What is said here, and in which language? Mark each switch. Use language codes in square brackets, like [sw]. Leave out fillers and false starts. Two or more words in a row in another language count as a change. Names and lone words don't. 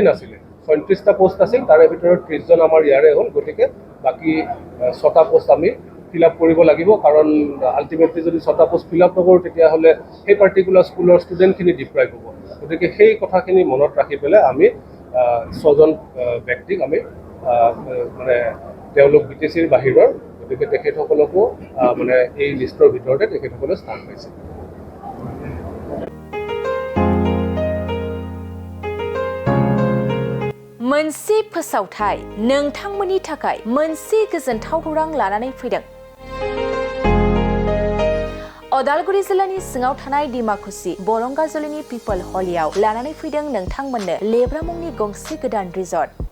[as] নাছিলে 37টা পোষ্ট আছিল তাৰে ভিতৰত 30জন আমাৰ ইয়াৰে হ'ল গতিকে বাকী 6টা পোষ্ট আমি [en] fill up [as] কৰিব লাগিব কাৰণ আল্টিমেটলি যদি 6টা পোষ্ট [en] fill up [as] নকৰোঁ তেতিয়াহ'লে সেই পাৰ্টিকুলাৰ স্কুলৰ ষ্টুডেণ্টখিনি ডিপ্ৰাইভ হ'ব গতিকে সেই কথাখিনি মনত ৰাখি পেলাই আমি 6জন ব্যক্তিক আমি মানে তেওঁলোক BTCৰ বাহিৰৰ গতিকে তেখেতসকলকো মানে এই লিষ্টৰ ভিতৰতে তেখেতসকলে স্থান পাইছে [brx] मोनसे फोसावथाय नोंथांमोननि थाखाय मोनसे गोजोनथाव खौरां लानानै फैदों अदालगुरि जिल्लानि सिङाव थानाय डिमाकुसि बरंगाजुलिनि पिपल हलियाव लानानै फैदों नोंथांमोननो लेब्रा मुंनि गंसे गोदान रिजर्ट